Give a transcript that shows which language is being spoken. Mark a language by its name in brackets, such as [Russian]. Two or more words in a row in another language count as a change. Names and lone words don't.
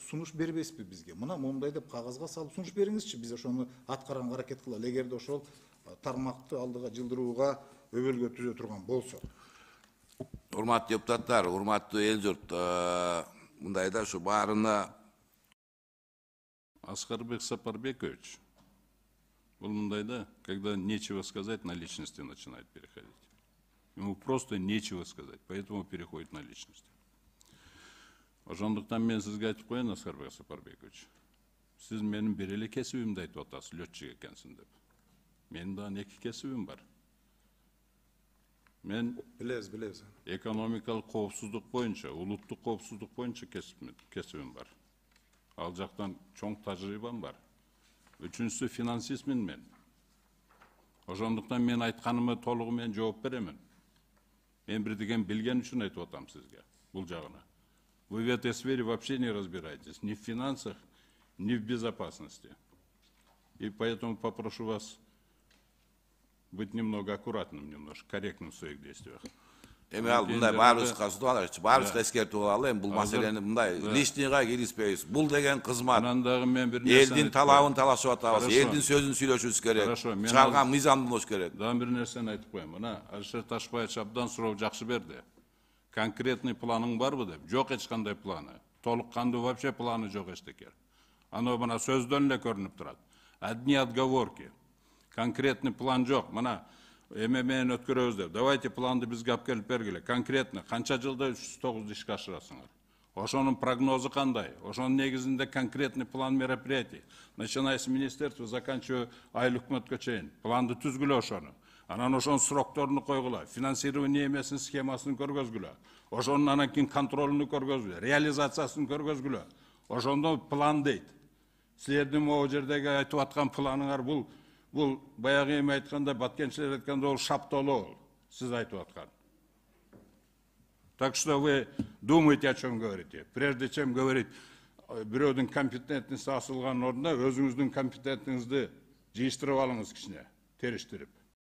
[Kyrgyz] Сунуш бербейсизби бизге? Мына мондай деп кагазга салып сунуш бериңизчи, биз ошону аткарганга аракет кылалы. Эгерде ошол тармакты алдыга жылдырууга өбөлгө түзө турган болсо. Урматтуу депутаттар, урматтуу эл журт, мындайда ушу баарына Аскарбек Сапарбекович, [Russian] был мындайда, когда нечего сказать, на личности начинает переходить. Ему просто нечего сказать, поэтому переходит на личности. [Kyrgyz] Ошондуктан мен сизге айтып коеюн, Аскарбек Сапарбекович. Сиз менин бир эле кесибимди айтып атасыз, летчик экенсиң деп. Менин да 2 кесибим бар. Мен Билебиз. экономикалык коопсуздук боюнча, улуттук коопсуздук боюнча кесибим бар. Ал жактан чоң тажрыйбам бар. Үчүнчүсү финансистмин мен. Ошондуктан мен айтканымы толугу менен жооп беремин. Мен бирдеген билген үчүн айтып атам сизге бул жагына. [Russian] Вы в этой сфере вообще не разбираетесь, ни в финансах, ни в безопасности. И поэтому попрошу вас быть немного аккуратным, немножко корректным в своих действиях. [Kyrgyz] Эми ал мындай баарыбызга сутуп алалы, баарыбызга эскертип алалы, эми бул маселени мындай лишнийга киришпейбиз. Бул деген кызмат. Анан дагы мен бир нерсе Элдин талабын талашып атабыз, элдин сөзүн сүйлөшүбүз керек. Чыгарган мыйзамды болуш керек. Дагы бир нерсени айтып коеюн. Мына Алишер Ташбаевич абдан суроо жакшы берди. Конкретный планың барбы деп? Жок эч кандай планы. Толук кандуу вообще планы жок эчтеке. Аны мына сөздөн эле көрүнүп турат. [Russian] Одни отговорки. [Kyrgyz] Конкретный план жок. Мына эми менен өткөрөбүз деп. Давайте планды бизге алып келип бергиле. Конкретно канча жылда 309 ишке ашырасыңар? Ошонун прогнозу кандай? Ошонун негизинде [Russian] конкретный план мероприятий. Начиная с министерства, заканчивая [Kyrgyz] айыл өкмөткө чейин. Планды түзгүлө ошону. Анан ошонун срокторуну койгула. Финансирование эмесин схемасын көргөзгүлө. Ошонун анан кийин контролуну көргөзгүлө. Реализациясын көргөзгүлө. Ошондо план дейт. Силердин могу жердеги айтып аткан планыңар бул баягы эми айтканда, баткенчилер айтканда, ол шаптолоо. Сиз айтып аткан. [Russian] Так что вы думаете, о чем говорите. Прежде чем говорить [Kyrgyz] бирөөдүн компетентности асылган ордунда, өзүңүздүн компетентиңизди жыйыштырып алыңыз кичине, териштирип.